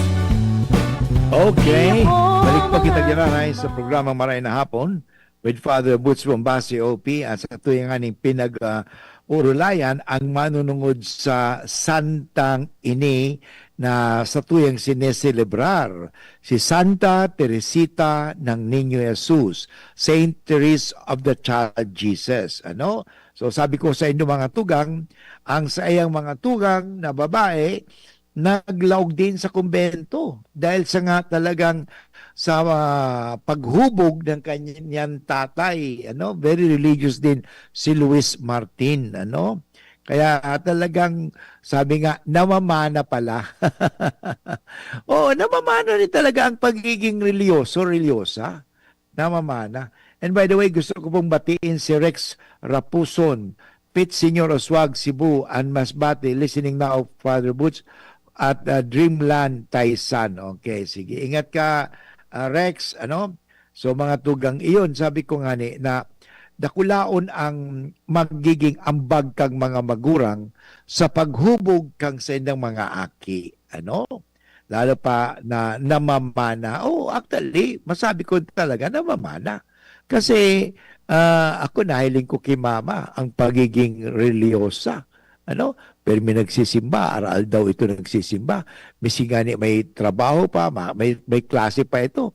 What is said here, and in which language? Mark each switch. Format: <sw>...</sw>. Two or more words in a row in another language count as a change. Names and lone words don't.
<bik>Okay, balik po kita dyan sa programang Maray na Hapon with Father Butch Bombasi, OP, at sa tuwing aning pinag-urulayan ang manunungod sa Santang Ini na sa tuyang sineselebrar, si Santa Teresita ng Niño Jesus, Saint Therese of the Child Jesus.</bik> <tl>Ano? So sabi ko sa inyo mga tugang, ang sa iyang mga tugang na babae, naglaog din sa kumbento dahil sa nga talagang sa paghubog ng kanyang tatay, ano,</tl> <en>very religious</en> <tl>din si Luis Martin, ano. Kaya talagang sabi nga namamana pala. Oo, namamana rin talaga ang pagiging relyosa. Namamana.</tl> <en>And by the way,</en> <tl>gusto ko pong batiin si Rex Rapuson, Pit Senior Oswag, Cebu, and Masbate,</tl> <en>listening now, Father Butch, at Dreamland,</en> <tl>Taisan. Okay, sige. Ingat ka, Rex. Ano?</tl> <bik>So, mga tugang iyon, sabi ko nga ni, na dakulaon ang magiging ambag kang mga magurang sa paghubog kang sa inyong mga aki.</bik> <tl>Ano? Lalo pa na namamana.</tl> <en>Oh, actually,</en> <tl>masabi ko talaga namamana. Kasi ako nahiling ko kay mama ang pagiging religyosa. Ano? Pero may nagsisimba, aral daw ito nagsisimba. Misigani may trabaho pa, may klase pa ito.</tl>